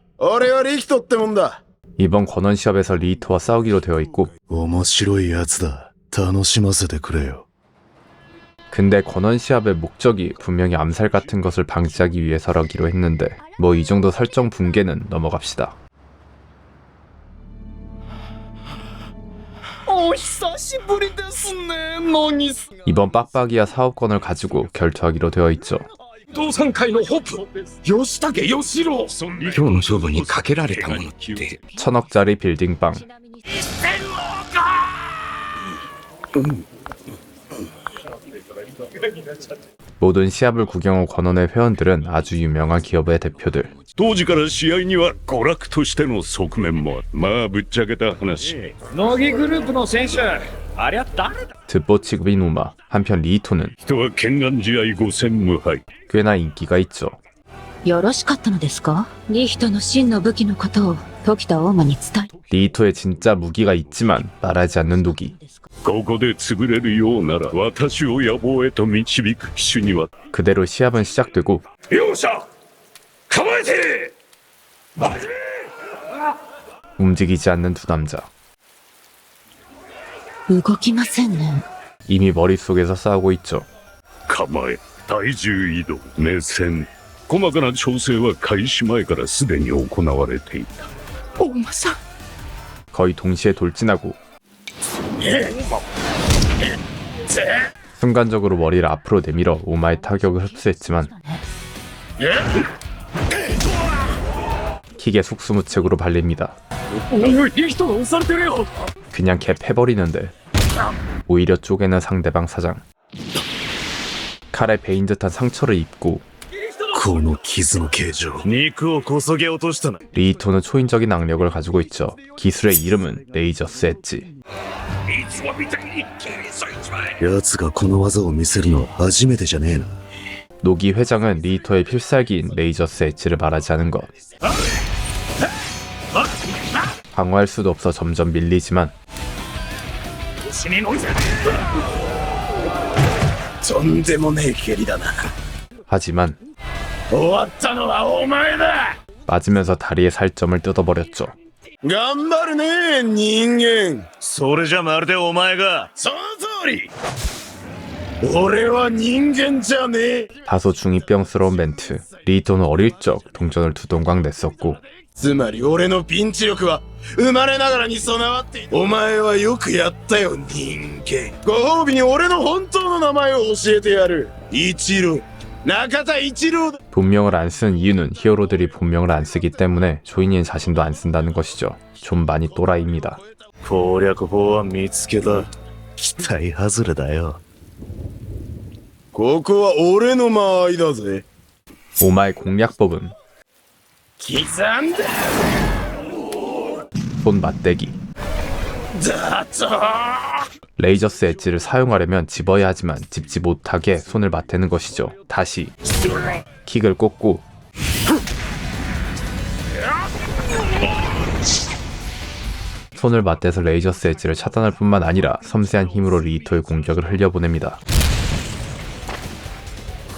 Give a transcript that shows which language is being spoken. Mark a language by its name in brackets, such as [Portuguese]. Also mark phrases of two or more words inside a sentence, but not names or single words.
[Japanese] 俺はリヒトってもんだ。 [Korean] 이번 권원 시합에서 리히토와 싸우기로 되어 있고 [Japanese] 面白いやつだ。楽しませてくれよ。 [Korean] 근데 권원 시합의 목적이 분명히 암살 같은 것을 방지하기 위해서라기로 했는데 뭐 이 정도 설정 붕괴는 넘어갑시다. [Japanese] お久しぶりですね何す [Korean] 이번 빡빡이야 사업권을 가지고 결투하기로 되어 있죠. [Japanese] 同山会のホープ吉武義郎今日の勝負にかけられたものって、 [Korean] 1000억짜리 빌딩빵. 모든 시합을 구경 온 권원의 회원들은 아주 유명한 기업의 대표들. [Japanese] 当時から試合には娯楽としての側面もある。まあぶっちゃけた話。乃木グループの選手ありゃ誰だ [Korean] 듣보 취급인 우마. 한편 리히토는 [Japanese] 人は懸案試合5戦無敗。 [Korean] 꽤나 인기가 있죠. [Japanese] よろしかったのですか？リヒトの真の武器のことを時田大間に伝え。 [Korean] 리히토의 진짜 무기가 있지만 말하지 않는 누기. [Japanese] ここで潰れるようなら私を野望へと導く騎手には [Korean] 그대로 시합은 시작되고 [Japanese] 両者構えて [Korean] 움직이지 않는 두 남자. [Japanese] 動きませんね。 [Korean] 이미 머릿속에서 싸우고 있죠. [Japanese] 構え体重移動目線細かな調整は開始前からすでに行われていた大間さん。 [Korean] 거의 동시에 돌진하고 순간적으로 머리를 앞으로 내밀어 오마의 타격을 흡수했지만 킥에 속수무책으로 발립니다. [Japanese] おいリヒトが押されてるよ [Korean] 그냥 개 패버리는데 오히려 쪼개는 상대방 사장. 칼에 베인 듯한 상처를 입고 [Japanese] この傷の形状。肉をこそげ落としたな。 [Korean] 리히토는 초인적인 악력을 가지고 있죠. 기술의 이름은 레이저스 엣지. [Japanese] 奴がこの技を見せるのは初めてじゃねえな。 [Korean] 노기 회장은 리히토의 필살기인 레이저스 엣지를 말하지 않은 것. 방어할 수도 없어 점점 밀리지만 [Japanese] とんでもねえ蹴りだな。 [Korean] 하지만 [Japanese] 終わったのはお前だ。 [Korean] 맞으면서 다리의 살점을 뜯어버렸죠. [Japanese] 頑張るね人間。それじゃまるでお前が。その通り。俺は人間じゃねえ。 [Korean] 다소 중이병스러운 멘트. 리히토는 어릴 적 동전을 두 동강 냈었고 [Japanese] つまり俺のピンチ力は生まれながらに備わっている。お前はよくやったよ人間。ご褒美に俺の本当の名前を教えてやる。一郎。中田一郎だ。 [Korean] 본명을 안 쓴 이유는 히어로들이 본명을 안 쓰기 때문에 조인인 자신도 안 쓴다는 것이죠. 좀 많이 또라이입니다. [Japanese] 攻略法は見つけた。期待外れだよ。ここは俺の間合いだぜ。 [Korean] 오마의 공략법은 [Japanese] 刻んだ。 [Korean] 손 맞대기. [Japanese] だと。 [Korean] 레이저스 엣지를 사용하려면 집어야 하지만 집지 못하게 손을 맞대는 것이죠. 다시 킥을 꽂고 손을 맞대서 레이저스 엣지를 차단할 뿐만 아니라 섬세한 힘으로 리히토의 공격을 흘려보냅니다.